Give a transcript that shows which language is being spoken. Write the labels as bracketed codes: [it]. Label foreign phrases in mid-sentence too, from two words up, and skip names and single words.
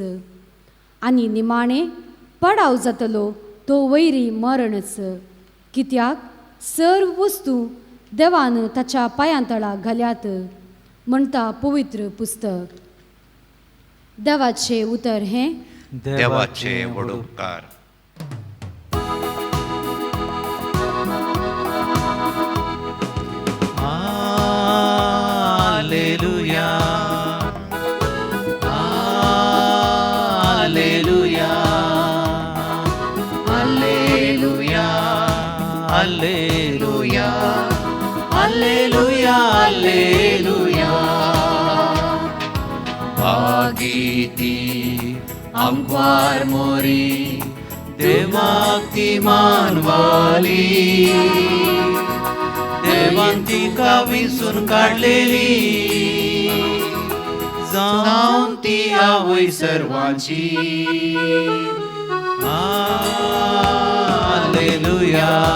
[kok] आनी निमाणे पडाव जातलो तो वैरी मरणच. कित्याक सर्व वस्तू देवान ताच्या पांयां तळा घाल्यात म्हणटा पवित्र पुस्तक. देवाचे उतर हें. देवाचे व्हड उपकार. Alleluia. Alleluia. Alleluia. Alleluia. Alleluia. Alleluia. Bagiti amquar mori देवाक ती मानवाली. देवान तिका विसून काडलेली, जावन ती आवय सर्वांची. हालेलुया.